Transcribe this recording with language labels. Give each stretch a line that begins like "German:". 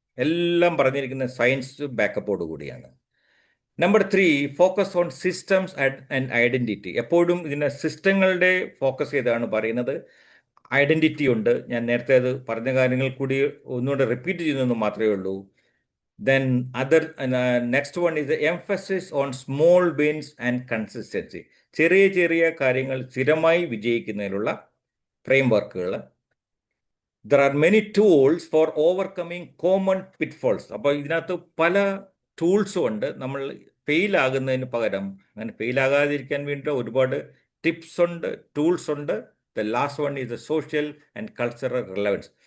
Malayalam: എല്ലാം പറഞ്ഞിരിക്കുന്ന സയൻസ് ബാക്കപ്പോട് കൂടിയാണ്. Number 3,
English: Focus on systems and identity.
Malayalam: എപ്പോഴും ഇതിനെ സിസ്റ്റങ്ങളുടെ ഫോക്കസ് ചെയ്താണ് പറയുന്നത്. ഐഡൻറ്റിറ്റി ഉണ്ട്. ഞാൻ നേരത്തെ അത് പറഞ്ഞ കാര്യങ്ങൾ കൂടി ഒന്നുകൂടെ റിപ്പീറ്റ് ചെയ്യുന്നതെന്ന് മാത്രമേ ഉള്ളൂ.
English: Then next one is the emphasis on small wins and consistency.
Malayalam: ചെറിയ ചെറിയ കാര്യങ്ങൾ സ്ഥിരമായി വിജയിക്കുന്നതിനുള്ള ഫ്രെയിം വർക്കുകൾ.
English: There are many tools for overcoming common pitfalls.
Malayalam: അപ്പോൾ ഇതിനകത്ത് പല ടൂൾസും ഉണ്ട്. നമ്മൾ ഫെയിൽ ആകുന്നതിന് പകരം അങ്ങനെ ഫെയിൽ ആകാതിരിക്കാൻ വേണ്ടി ഒരുപാട് ടിപ്സ് ഉണ്ട്, ടൂൾസ് ഉണ്ട്.
English: The last one is the social and cultural relevance.